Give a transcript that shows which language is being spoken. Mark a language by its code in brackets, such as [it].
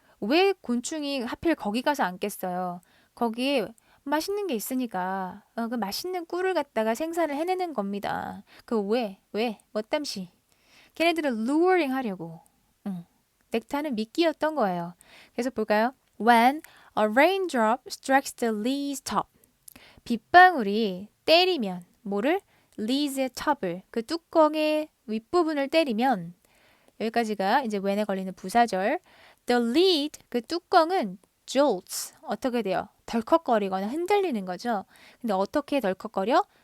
[ko] 왜 곤충이 하필 거기 가서 앉겠어요? 거기에 맛있는 게 있으니까 그 맛있는 꿀을 갖다가 생산을 해내는 겁니다. 그 왜? 뭐땀시? 걔네들을 luring 하려고. 넥타는 미끼였던 거예요. 그래서 볼까요? [en] When a raindrop strikes the leaves top. [ko] 빗방울이 때리면 뭐를? leaves의 top을 그 뚜껑의 윗부분을 때리면 여기까지가 이제 when에 걸리는 부사절. [en] The lid [ko] 그 뚜껑은 jolts 어떻게 돼요? 덜컥거리거나 흔들리는 거죠. 근데 어떻게 덜컥거려?